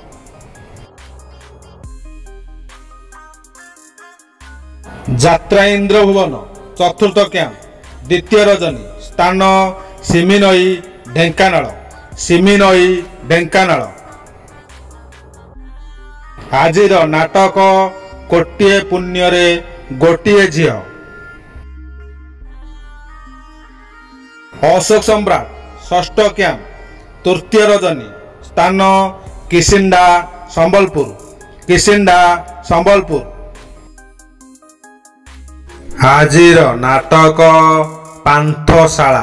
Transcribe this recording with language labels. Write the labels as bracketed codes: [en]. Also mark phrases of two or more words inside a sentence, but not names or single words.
[or] ଯାତ୍ରା ଇନ୍ଦ୍ର ଭୁବନ ଚତୁର୍ଥ କ୍ୟାମ୍ପ ଦ୍ୱିତୀୟ ରଜନୀ ସ୍ଥାନ ସିମିନଇ ଢେଙ୍କାନାଳ ସିମିନଇ ଢେଙ୍କାନାଳ। ଆଜିର ନାଟକ କୋଟିଏ ପୁଣ୍ୟରେ ଗୋଟିଏ ଝିଅ। ଅଶୋକ ସମ୍ରାଟ ଷଷ୍ଠ କ୍ୟାମ୍ପ ତୃତୀୟ ରଜନୀ ସ୍ଥାନ କିସିଣ୍ଡା ସମ୍ବଲପୁର। କିସିଣ୍ଡା ସମ୍ବଲପୁର। ଆଜିର ନାଟକ ପାନ୍ଥଶାଳା।